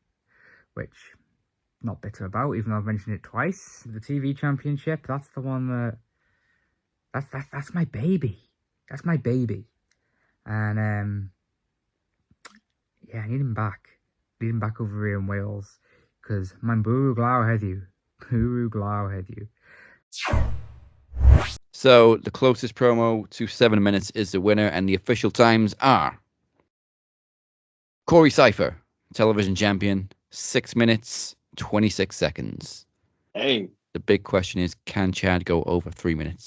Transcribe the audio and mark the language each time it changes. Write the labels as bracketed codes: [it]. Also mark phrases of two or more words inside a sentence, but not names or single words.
[en] Which, not bitter about, even though I've mentioned it twice. The TV Championship, that's the one that... That's my baby. That's my baby. And, yeah, I need him back. Need him back over here in Wales. [cy] Because man bwrw glaw heddiw. Bwrw glaw heddiw. [en] So the closest promo to 7 minutes is the winner, and the official times are Corey Cypher, television champion, 6 minutes, 26 seconds. Hey. The big question is, can Chad go over 3 minutes?